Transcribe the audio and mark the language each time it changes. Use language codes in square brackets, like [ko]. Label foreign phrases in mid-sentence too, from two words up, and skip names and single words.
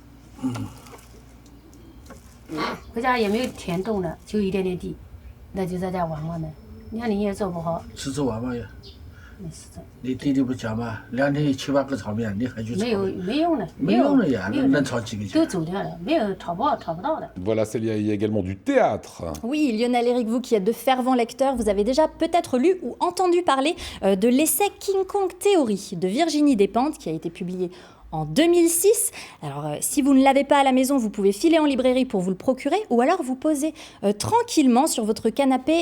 [zh] 回家也没有田种了，就一点点地，那就在家玩玩呢。你看你也做不好，吃着玩玩呀。没事的。你弟弟不讲嘛，2天7、8个炒面，你还去炒？没用了，没用了呀，能炒几个钱？都走掉了，没有炒不到的。 [fr] Voilà, Célia, il y a également du théâtre. Oui, Lionel Éric, vous qui êtes de fervents lecteurs, vous avez déjà peut-être lu ou entendu parler de l'essai King Kong Theory de Virginie Despentes qui a été publié en 2006. Alors, si vous ne l'avez pas à la maison, vous pouvez filer en librairie pour vous le procurer ou alors vous poser tranquillement sur votre canapé.